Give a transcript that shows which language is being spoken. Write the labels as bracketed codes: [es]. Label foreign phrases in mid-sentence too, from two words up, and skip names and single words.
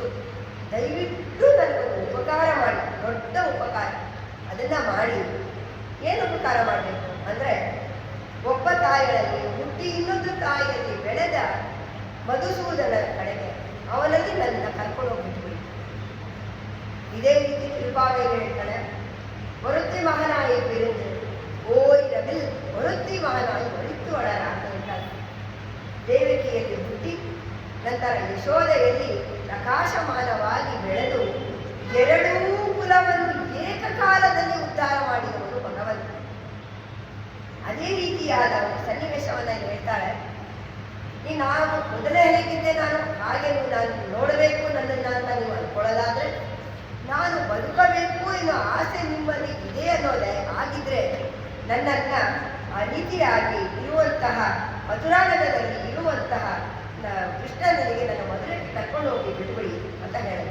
[kn] ದಯವಿಟ್ಟು ನನಗೊಂದು ಉಪಕಾರ ಮಾಡಿ, ದೊಡ್ಡ ಉಪಕಾರ, ಅದನ್ನ ಮಾಡಿ. ಏನು ಉಪಕಾರ ಮಾಡಬೇಕು ಅಂದ್ರೆ, ಒಬ್ಬ ತಾಯಿಯಲ್ಲಿ ಹುಟ್ಟಿ ಇನ್ನೊಂದು ತಾಯಿಯಲ್ಲಿ ಬೆಳೆದ ಮಧುಸೂದನ ಕಡೆಗೆ ಅವನಲ್ಲಿ ನನ್ನ ಕರ್ಕೊಂಡು ಹೋಗ್ಬಿಟ್ಬಿಡಿ. ಇದೇ ರೀತಿ ತಿರುಪಾವಳಿ ಹೇಳ್ತಾಳೆ, [ta] ஒருத்தி மகனாய் பிரிந்து ஓரிரவில் ஒருத்தி மகனாய் ஒழித்து வளர. [kn] ದೇವಕಿಯಲ್ಲಿ ಹುಟ್ಟಿ ನಂತರ ಯಶೋದೆಯಲ್ಲಿ ಪ್ರಕಾಶಮಾನವಾಗಿ ಬೆಳೆದು ಎರಡೂ ಕುಲವನ್ನು ಏಕಕಾಲದಲ್ಲಿ ಉದ್ಧಾರ ಮಾಡಿದವನು ಭಗವಂತ. ಅದೇ ರೀತಿಯಾದ ಒಂದು ಸನ್ನಿವೇಶವನ್ನ ಹೇಳ್ತಾಳೆ. ನಾನು ಮೊದಲೇ ಹೇಗಿದ್ದೆ, ನಾನು ಹಾಗೆ ನಾನು ನೋಡಬೇಕು ನನ್ನನ್ನು ಅಂತ ನೀವು ಅನ್ಕೊಳ್ಳೋದಾದ್ರೆ, ನಾನು ಬದುಕಬೇಕು ಎನ್ನುವ ಆಸೆ ನಿಮ್ಮಲ್ಲಿ ಇದೆ ಅನ್ನೋದೇ ಆಗಿದ್ರೆ ನನ್ನನ್ನ ಆ ರೀತಿಯಾಗಿ ಇರುವಂತಹ ಮಧುರಾನಗರದಲ್ಲಿ ಇರುವಂತಹ ಕೃಷ್ಣನಿಗೆ ನನ್ನ ಮಧುರಕ್ಕೆ ಕರ್ಕೊಂಡು ಹೋಗಿ ಬಿಟ್ಬಿಡಿ ಅಂತ ಹೇಳಿದ್ರು.